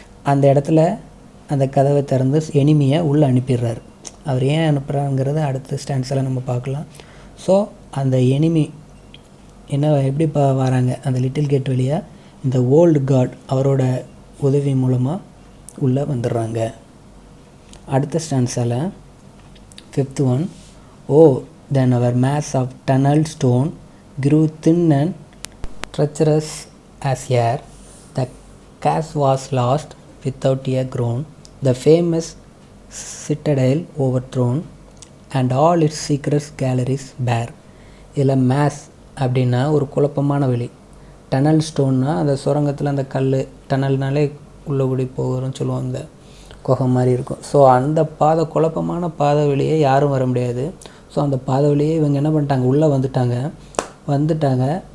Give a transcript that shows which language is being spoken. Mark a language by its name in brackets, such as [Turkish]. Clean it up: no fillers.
[Tamil] அந்த இடத்துல அந்த கதவை திறந்து எனிமியை உள்ளே அனுப்பிடுறாரு. அவர் ஏன் அனுப்புகிறாங்கிறத அடுத்த ஸ்டாண்ட்ஸில் நம்ம பார்க்கலாம். ஸோ அந்த எனிமி என்ன எப்படி வராங்க அந்த லிட்டில் கேட் வழியாக, இந்த ஓல்டு காட் அவரோட உதவி மூலமாக உள்ளே வந்துடுறாங்க. அடுத்த ஸ்டாண்ட்ஸில் [English] 5th one, oh then our mass of tunneled stone grew thin and treacherous as air, the cache was lost without a groan, the famous citadel overthrown and all its secret galleries bare. [Tamil] இதில் maze அப்படின்னா ஒரு குழப்பமான வெளி. Tunnel ஸ்டோன்னா அந்த சுரங்கத்தில் அந்த கல், டனல்னாலே உள்ளே கூடி போகிறோன்னு சொல்லுவாங்க, குகை மாதிரி இருக்கும். ஸோ அந்த பாதை, குழப்பமான பாதை வழியே யாரும் வர முடியாது. ஸோ அந்த பாதை வழியே இவங்க என்ன பண்ணிட்டாங்க, உள்ளே வந்துட்டாங்க.